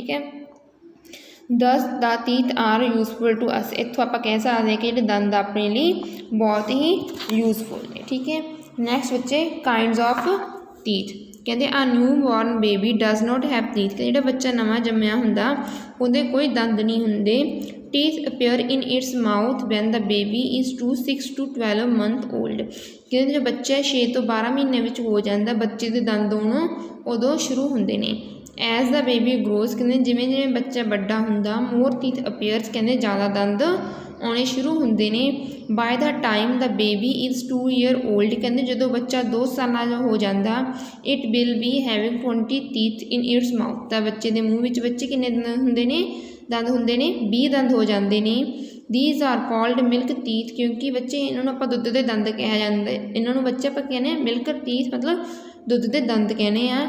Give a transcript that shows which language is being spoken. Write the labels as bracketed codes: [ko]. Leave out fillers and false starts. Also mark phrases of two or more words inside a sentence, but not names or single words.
[pa] ਠੀਕ ਹੈ, [en] thus the teeth are useful to us, [pa] ਇੱਥੋਂ ਆਪਾਂ ਕਹਿ ਸਕਦੇ ਹਾਂ ਕਿ ਜਿਹੜੇ ਦੰਦ ਆਪਣੇ ਲਈ ਬਹੁਤ ਹੀ ਯੂਜ਼ਫੁਲ ਨੇ। ਠੀਕ ਹੈ, ਨੈਕਸਟ ਬੱਚੇ [en] kinds of teeth, [pa] ਕਹਿੰਦੇ ਆ [en] new born baby does not have teeth, [pa] ਕਿ ਜਿਹੜਾ ਬੱਚਾ ਨਵਾਂ ਜੰਮਿਆ ਹੁੰਦਾ ਉਹਦੇ ਕੋਈ ਦੰਦ ਨਹੀਂ ਹੁੰਦੇ। [en] teeth appear in its mouth when the baby is 6 to 12 month old, [pa] ਕਹਿੰਦੇ ਜੋ ਬੱਚਾ 6 ਤੋਂ 12 ਮਹੀਨੇ ਵਿੱਚ ਹੋ ਜਾਂਦਾ ਬੱਚੇ ਦੇ ਦੰਦ ਉਦੋਂ ਸ਼ੁਰੂ ਹੁੰਦੇ ਨੇ। [en] as the baby grows, [pa] ਕਹਿੰਦੇ ਜਿਵੇਂ ਜਿਵੇਂ ਬੱਚਾ ਵੱਡਾ ਹੁੰਦਾ [en] more teeth appears, [pa] ਕਹਿੰਦੇ ਜ਼ਿਆਦਾ ਦੰਦ ਆਉਣੇ ਸ਼ੁਰੂ ਹੁੰਦੇ ਨੇ। [en] by the time the baby is 2 year old, [pa] ਕਹਿੰਦੇ ਜਦੋਂ ਬੱਚਾ 2 ਸਾਲਾਂ ਦਾ ਹੋ ਜਾਂਦਾ [en] it will be having 20 teeth in its mouth, [pa] ਤਾਂ ਬੱਚੇ ਦੇ ਮੂੰਹ ਵਿੱਚ ਬੱਚੇ ਕਿੰਨੇ ਦੰਦ ਹੁੰਦੇ ਨੇ 20 ਦੰਦ ਹੋ ਜਾਂਦੇ ਨੇ। [en] these are called milk teeth, [pa] ਕਿਉਂਕਿ ਬੱਚੇ ਇਹਨਾਂ ਨੂੰ ਆਪਾਂ ਦੁੱਧ ਦੇ ਦੰਦ ਕਿਹਾ ਜਾਂਦਾ, ਇਹਨਾਂ ਨੂੰ ਬੱਚੇ ਆਪਾਂ ਕਹਿੰਦੇ [en] milk teeth [pa] ਮਤਲਬ ਦੁੱਧ ਦੇ ਦੰਦ ਕਹਿੰਦੇ ਆ।